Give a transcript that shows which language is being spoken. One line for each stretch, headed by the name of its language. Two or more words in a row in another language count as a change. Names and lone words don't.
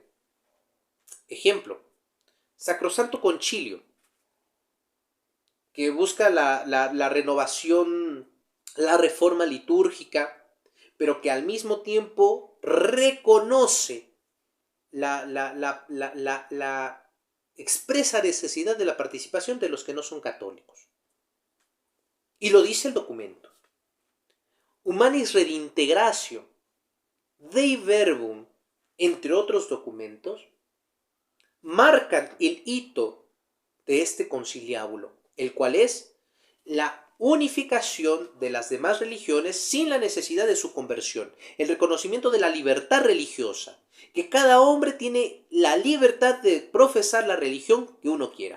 Spanish: Ejemplo, Sacrosanto Concilio, que busca la renovación, la reforma litúrgica, pero que al mismo tiempo reconoce la expresa necesidad de la participación de los que no son católicos. Y lo dice el documento. Humanis redintegratio Dei verbum, entre otros documentos, marcan el hito de este conciliábulo, el cual es la unificación de las demás religiones sin la necesidad de su conversión, el reconocimiento de la libertad religiosa, que cada hombre tiene la libertad de profesar la religión que uno quiera.